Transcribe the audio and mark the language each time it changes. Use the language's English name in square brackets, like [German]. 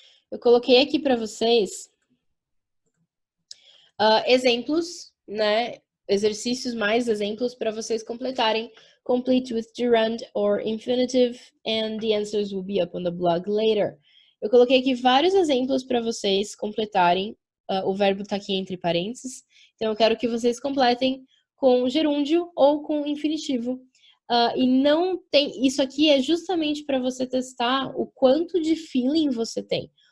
[Portuguese] Eu coloquei aqui para vocês exemplos, né? Exercícios mais exemplos para vocês completarem. [English] Complete with gerund or infinitive, and the answers will be up on the blog later. [Portuguese] Eu coloquei aqui vários exemplos para vocês completarem. O verbo está aqui entre parênteses. Então, eu quero que vocês completem com gerúndio ou com infinitivo. E não tem... Isso aqui é justamente para você testar o quanto de feeling você tem.